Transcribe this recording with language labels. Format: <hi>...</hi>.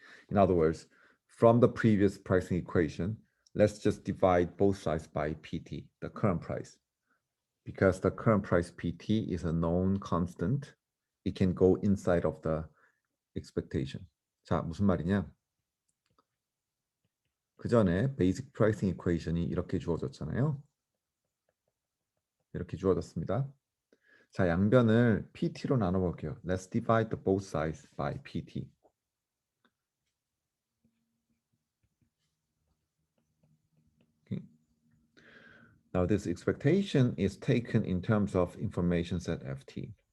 <en>In other words, from the previous pricing equation, let's just divide both sides by PT, the current price. Because the current price PT is a known constant, it can go inside of the expectation.</en> <ko>자, 무슨 말이냐? 그 전에 베이직 프라이싱 이퀘이션이 이렇게 주어졌잖아요. 이렇게 주어졌습니다. 자, 양변을 PT로 나눠볼게요.</ko> <en>Let's divide the both sides by PT. Okay. Now this expectation is taken in terms of information set FT.</en>